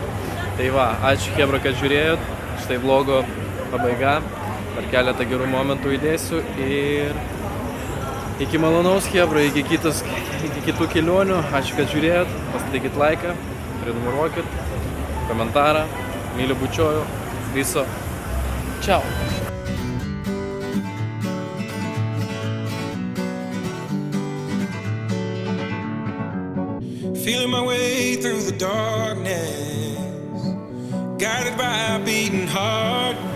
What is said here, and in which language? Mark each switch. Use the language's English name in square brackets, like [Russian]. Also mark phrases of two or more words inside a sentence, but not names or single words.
[Lithuanian] Tai va, ačiū hebra, kad žiūrėjot, štai vlogo pabaiga, dar keletą gerų momentų įdėsiu ir iki malonaus hebra, iki kitų kelionių, ačiū, kad žiūrėjot, pastatykit laiką, prenumeruokit, komentarą, myliu, bučioju, viso. Ciao. [English] Feeling my way through the darkness, guided by a beating heart.